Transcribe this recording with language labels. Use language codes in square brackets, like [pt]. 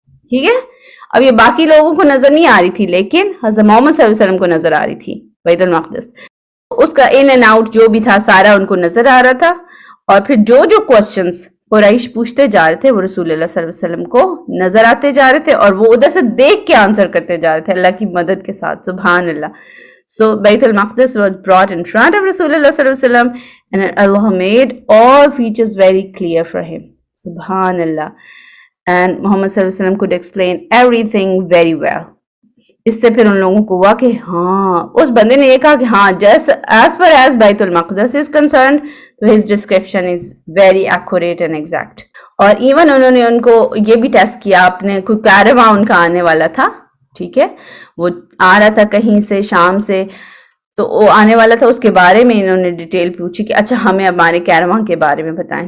[ur] ٹھیک ہے, اب یہ باقی لوگوں کو نظر نہیں آ رہی تھی, لیکن حضرت محمد صلی اللہ علیہ وسلم کو نظر آ رہی تھی بیت المقدس. اس کا ان اینڈ آؤٹ جو بھی تھا سارا ان کو نظر آ رہا تھا. اور پھر جو کوسچنز قریش پوچھتے جا رہے تھے وہ رسول اللہ صلی اللہ علیہ وسلم کو نظر آتے جا رہے تھے, اور وہ ادھر سے دیکھ کے آنسر کرتے جا رہے تھے اللہ کی مدد کے ساتھ. سبحان اللہ. [en] So Bayt al-Maqdis was brought in front of Rasulullah sallallahu alaihi wasallam, and Allah made all features very clear for him. Subhanallah. And Muhammad sallallahu alaihi wasallam could explain everything very well. [ur] اس سے پھر ان لوگوں کو ہوا کہ ہاں, اس بندے نے یہ کہا کہ ہاں [en] just as far as Bayt al-Maqdis is concerned, so his description is very accurate and exact. [ur] اور ایون انہوں نے ان کو یہ بھی ٹیسٹ کیا, اپنے کوئی کیرواں ان کا آنے والا تھا. ٹھیک ہے, وہ آ رہا تھا کہیں سے, شام سے, تو وہ آنے والا تھا, اس کے بارے میں انہوں نے ڈیٹیل پوچھی کہ اچھا ہمیں ہمارے کیرواں کے بارے میں بتائیں.